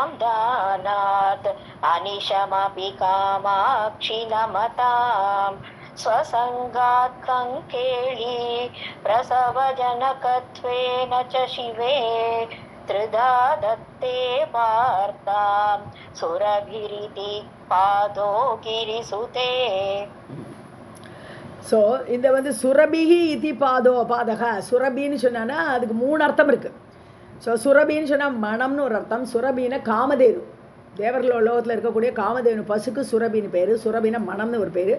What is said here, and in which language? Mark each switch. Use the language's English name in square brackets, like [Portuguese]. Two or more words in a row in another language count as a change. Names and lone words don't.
[Sanskrit] दानात् अनिशमपि कामाक्षि नमतां स्वसङ्गात् कङ्केळी प्रसवजनकत्वेन च शिवे त्रिधा दत्ते वार्तां सुरभिरिति पादो गिरिसुते. [Tamil] ஸோ இந்த வந்து [Sanskrit] सुरभिः इति पादक. [Tamil] சுரபின்னு சொன்னான்னா அதுக்கு 3 அர்த்தம் இருக்குது. ஸோ சுரபின்னு சொன்னால் மனம்னு ஒரு அர்த்தம். சுரபின்னா காமதேனு, தேவர்கள் உலகத்தில் இருக்கக்கூடிய காமதேனு பசுக்கு சுரபின்னு பேர். சுரபின்னா மனம்னு ஒரு பேர்.